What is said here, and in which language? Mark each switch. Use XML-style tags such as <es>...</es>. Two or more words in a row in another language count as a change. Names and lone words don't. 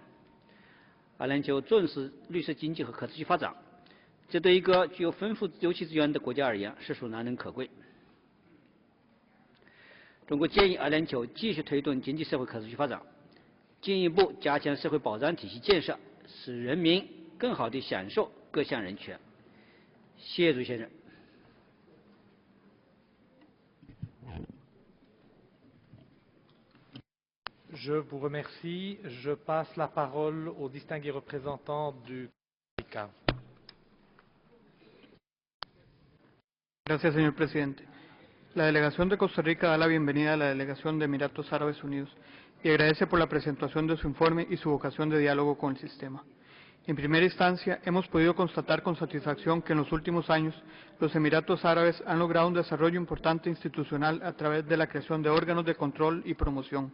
<zh>阿联酋重视绿色经济和可持续发展，这对一个具有丰富油气资源的国家而言实属难能可贵。中国建议阿联酋继续推动经济社会可持续发展，进一步加强社会保障体系建设，使人民更好地享受各项人权。谢谢朱先生。</zh> <fr>Je vous remercie. Je passe la parole au distingué représentant du Costa Rica.</fr> <es>Gracias, señor presidente. La delegación de Costa Rica da la bienvenida a la delegación de Emiratos Árabes Unidos y agradece por la presentación de su informe y su vocación de diálogo con el sistema. En primera instancia, hemos podido constatar con satisfacción que en los últimos años los Emiratos Árabes han logrado un desarrollo importante institucional a través de la creación de órganos de control y promoción.</es>